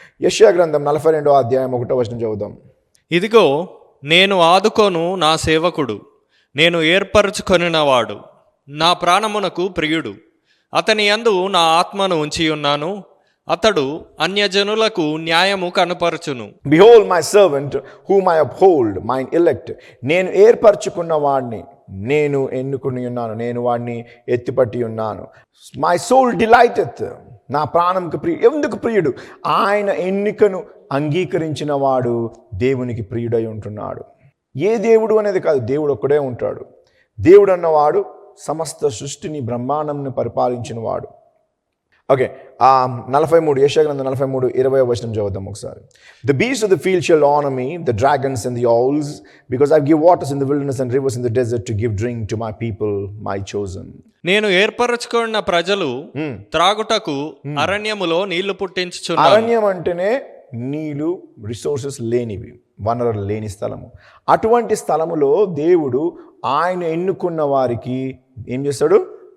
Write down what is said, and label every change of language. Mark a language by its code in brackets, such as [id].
[te] యెషయా గ్రంథం 42వ అధ్యాయం 1వ వచనం చదువుదాం. ఇదిగో నేను ఆదుకోను నా సేవకుడు, నేను ఏర్పరచుకొనినవాడు, నా ప్రాణమునకు ప్రియుడు, అతని యందు నా ఆత్మను ఉంచి ఉన్నాను, అతడు అన్యజనులకు న్యాయము కనుపరచును. [en] Behold my servant whom I uphold, mine elect. [te] నేను ఏర్పరచుకున్న వాడిని, నేను ఎన్నుకుని ఉన్నాను, నేను వాడిని ఎత్తిపట్టి ఉన్నాను. [en] my soul delighteth, [te] నా ప్రాణంకు ప్రియుడు. ఎందుకు ప్రియుడు? ఆయన ఎన్నికను అంగీకరించిన వాడు దేవునికి ప్రియుడై ఉంటున్నాడు. ఏ దేవుడు అనేది కాదు, దేవుడు ఒక్కడే ఉంటాడు. దేవుడు అన్నవాడు సమస్త సృష్టిని, బ్రహ్మాండంని పరిపాలించిన వాడు. ఓకే, 43 యెషయా గ్రంథం 43:20 వచనం చదువుదాం ఒకసారి. [en] The beasts of the field shall honor me, the dragons and the owls, because I give waters in the wilderness and rivers in the desert to give drink to my people, my chosen. [te] నేను ఏర్పరచుకున్న ప్రజలు త్రాగుటకు అరణ్యములో నీళ్లు పుట్టించుచున్నారు. అరణ్యం అంటేనే నీళ్ళు resources లేనివి, వనరులు లేని స్థలము. అటువంటి స్థలములో దేవుడు ఆయన ఎన్నుకున్న వారికి ఏం చేస్తాడు?